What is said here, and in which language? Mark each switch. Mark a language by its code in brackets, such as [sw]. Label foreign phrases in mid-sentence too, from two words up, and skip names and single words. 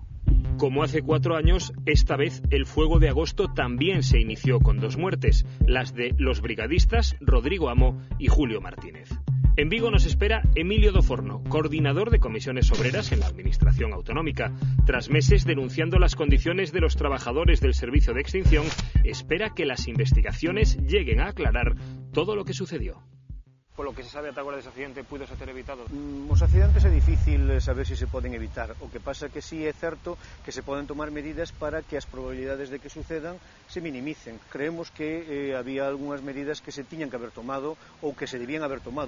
[es] Como hace 4 años, esta vez el fuego de agosto también se inició con 2 muertes, las de los brigadistas Rodrigo Amo y Julio Martínez. En Vigo nos espera Emilio do Forno, coordinador de comisiones obreras en la Administración Autonómica. Tras meses denunciando las condiciones de los trabajadores del servicio de extinción, espera que las investigaciones lleguen a aclarar todo lo que sucedió. [gl] Polo que se sabe ata agora dese accidente, puidose ter evitado? Os accidentes é difícil saber se se poden evitar. O que pasa que sí é certo que se poden tomar medidas para que as probabilidades de que sucedan se minimicen. Creemos que había algunhas medidas que se tiñan que haber tomado ou que se debían haber tomado.